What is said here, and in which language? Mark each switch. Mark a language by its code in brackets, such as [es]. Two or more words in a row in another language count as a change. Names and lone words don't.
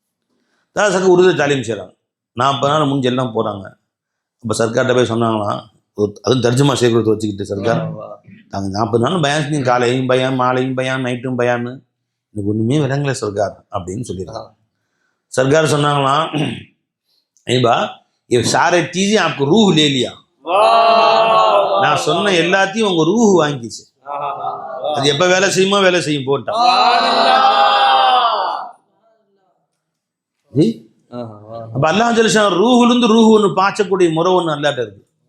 [ta] தாதா சர்க்கார் உருது தாலீம் செய்கிறாங்க. 40 நாள் முடிஞ்சு எல்லாம் போகிறாங்க. அப்போ சர்க்கார்கிட்ட போய் சொன்னாங்களாம், அதுவும் தர்ஜுமா சேகரத்தை வச்சுக்கிட்டு சர்க்கார் நாங்கள் 40 நாள் பயான் செஞ்சு காலையும் பயான் மாலையும் பயான் நைட்டும் பயான்னு எனக்கு ஒன்றுமே விளங்கலை சர்க்கார் அப்படின்னு சொல்லிடுறாங்க. சர்க்கார் சொன்னாங்களாம், ஐபா [ur] یہ سارے چیزیں آپکو روح لے لیا. [ta] நான் சொன்ன எல்லாத்தையும் உங்க ரூஹ் வாங்கிச்சு. அது எப்ப வேலை செய்யுமோ வேலை செய்யும் போட்டான். அப்ப அல்லாஹ் ஜல்ஷா ரூஹுல இருந்து ரூஹ் ஒன்று பாய்ச்சக்கூடிய முறை ஒன்று அல்லாட்ட இருக்கு.